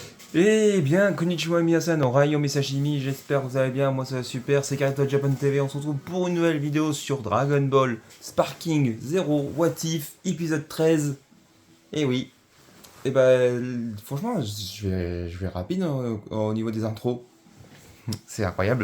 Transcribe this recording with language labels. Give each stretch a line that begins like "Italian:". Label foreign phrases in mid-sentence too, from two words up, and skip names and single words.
French: Eh bien,
Japanese: こんにちは皆さん,
French: Rayo Misashimi, j'espère que vous allez bien, moi ça va super, c'est Karito Japan TV, on se retrouve pour une nouvelle vidéo sur Dragon Ball Sparking Zero What If, épisode 13. Et oui, et ben franchement, je vais rapide au niveau des intros, c'est incroyable.